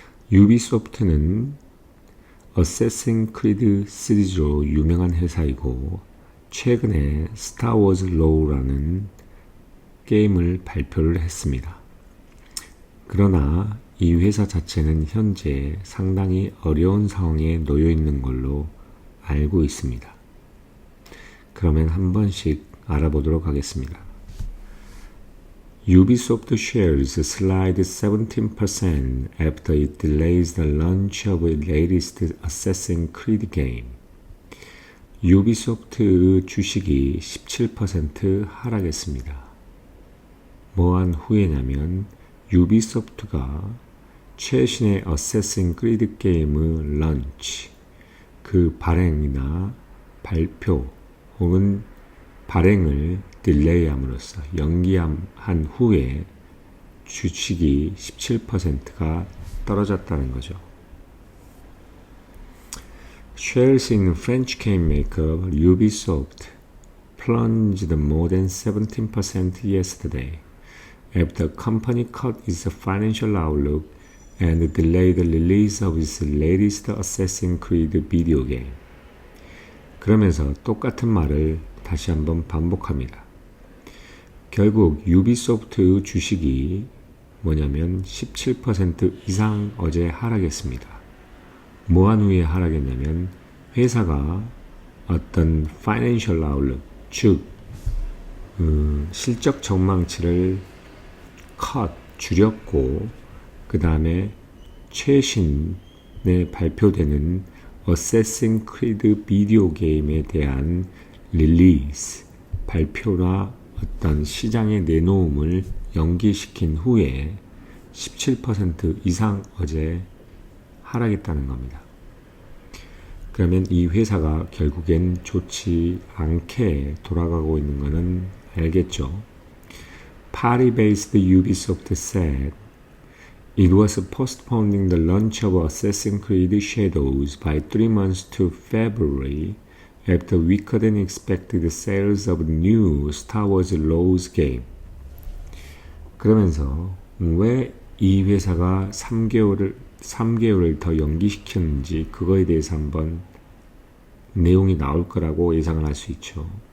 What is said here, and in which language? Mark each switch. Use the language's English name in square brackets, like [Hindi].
[Korean] 유비소프트는 어세싱 크리드 시리즈로 유명한 회사이고 최근에 스타워즈 로우라는 게임을 발표를 했습니다. 그러나 이 회사 자체는 현재 상당히 어려운 상황에 놓여 있는 걸로 알고 있습니다. 그러면 한 번씩 알아보도록 하겠습니다. [English] Ubisoft shares slide 17% after it delays the launch of its latest Assassin's Creed game. [Korean] 유비소프트 주식이 17% 하락했습니다. 뭐한 후에냐면 유비소프트가 최신의 어세싱 크리드 게임의 런치, 그 발행이나 발표 혹은 발행을 딜레이함으로써 연기한 후에 주식이 17%가 떨어졌다는 거죠. [English] Shares in French game maker Ubisoft plunged more than 17% yesterday after the company cut its financial outlook and delayed the release of its latest Assassin's Creed video game. [Korean] 그러면서 똑같은 말을 다시 한번 반복합니다. 결국 유비소프트 주식이 뭐냐면 17% 이상 어제 하락했습니다. 뭐한 후에 하락했냐면 회사가 어떤 파이낸셜 아웃룩, 즉 실적 전망치를 줄였고 그 다음에 최신에 발표되는 어세싱 크리드 비디오 게임에 대한 릴리스, 발표나 어떤 시장에 내놓음을 연기시킨 후에 17% 이상 어제 하락했다는 겁니다. 그러면 이 회사가 결국엔 좋지 않게 돌아가고 있는 것은 알겠죠. [English] Paris-based Ubisoft said it was postponing the launch of Assassin's Creed Shadows by 3 months to February after weaker than expected sales of new Star Wars Lows game. [Korean] 그러면서 왜 이 회사가 3개월을 더 연기시켰는지 그거에 대해서 한번 내용이 나올 거라고 예상을 할 수 있죠.